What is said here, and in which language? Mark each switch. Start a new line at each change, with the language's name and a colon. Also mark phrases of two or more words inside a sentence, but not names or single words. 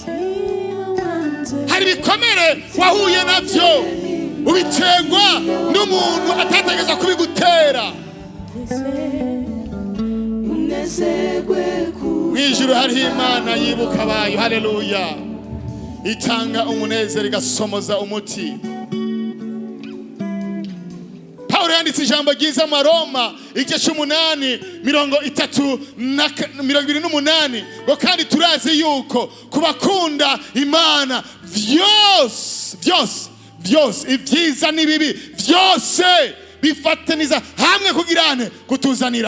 Rundi: Hari ibikomere wahuye navyo, ubiterwa n'umuntu atategereza kubigutera. Mwijuru hari Imana yibuka abayo. Haleluya. Itanga umunezero, igasomoza umuti. Paulo yanditse ijambo ryiza mu Roma igice 8:28 ngo kandi turazi yuko kubakunda Imana vyose ibyiza n'ibibi vyose bifataniza hamwe kugirane kutuzanira.